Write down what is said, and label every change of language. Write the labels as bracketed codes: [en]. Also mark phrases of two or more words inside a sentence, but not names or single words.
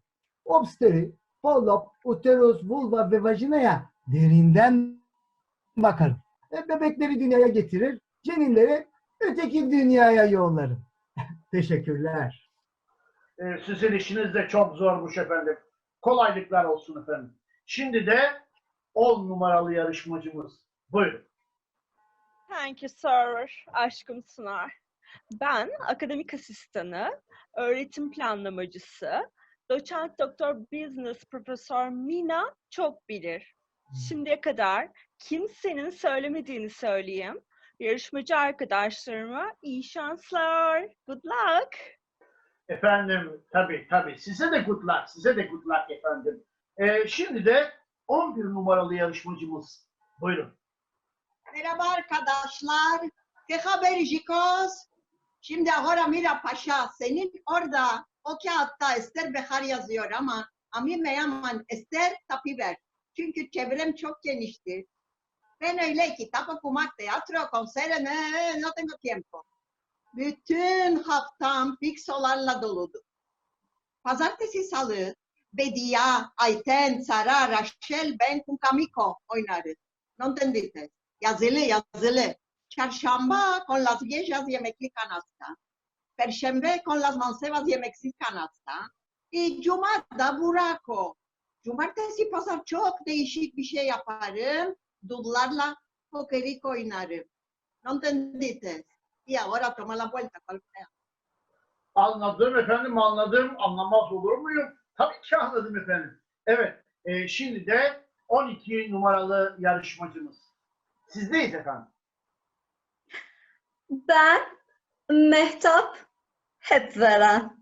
[tr] Obsteri, pollop, uterus, vulva ve vajinaya derinden bakarım. Bebekleri dünyaya getirir, ceninleri öteki dünyaya yollarım. Teşekkürler. Sizin işiniz de çok zormuş efendim. Kolaylıklar olsun efendim. Şimdi de 10 numaralı yarışmacımız. Buyurun. [en] Thank you sir. [tr] Aşkım Sınar. Ben akademik asistanı, öğretim planlamacısı, doçent doktor business profesör Mina Çokbilir. Şimdiye kadar kimsenin söylemediğini söyleyeyim. Yarışmacı arkadaşlarıma iyi şanslar. [en] Good luck. [tr] Efendim tabii. Size de [en] good luck. [tr] Size de [en] good luck [tr] efendim. Şimdi de 11 numaralı yarışmacımız. Buyurun. Merhaba arkadaşlar. [lad] ¿Qué haber chicos? [tr] Şimdi [lad] ahora mira [tr] paşa, senin orada o kağıtta Ester Behar yazıyor ama [lad] a mí me llaman [tr] Ester Tapiver. Çünkü çevrem çok geniştir. Ben öyle kitap okumak, tiyatro, konser, [lad] no tengo tiempo. [tr] Bütün haftam piksolarla doludur. Pazartesi, salı, Bediye, Ayten, Sara, Rachel, ben Kunkamiko oynarız. [lad] No entendiste? [tr] Yazılı. Çarşamba [lad] con las viejas [tr] yemekli kanasta. Perşembe [lad] con las mancebas [tr] yemeksiz kanasta. Cuma da burako. Cumartesi pazar çok değişik bir şey yaparım. Dudlarla pokerik oynarım. [lad] No entendiste? Y ahora toma la vuelta. [tr] Anladım efendim, anladım. Anlamaz olur muyum? Tabii ki anladım efendim. Evet, şimdi de 12 numaralı yarışmacımız. Sizdeyiz efendim. Ben Mehtap Hepveren.